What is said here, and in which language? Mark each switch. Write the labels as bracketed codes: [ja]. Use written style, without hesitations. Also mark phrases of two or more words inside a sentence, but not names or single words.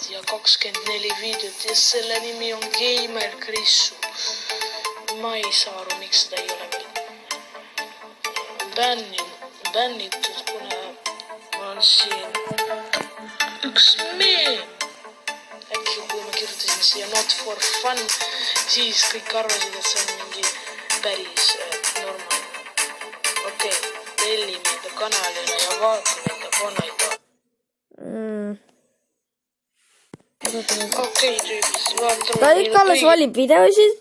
[et] Ja 24 videot ja selle nimi on Gamer Krissu. Ma ei saa aru, miks seda ei ole veel bännitud, kuna on siin üks meem. Äkki kui ma kirjutasin siia [en] not for fun, [et] siis kõik arvasid, et see on mingi päris normaalne. Okei, tellime enda kanalile ja vaatame enda vanaid. Okei, tüübis, vaatame. Ta ikka alles valib videosid.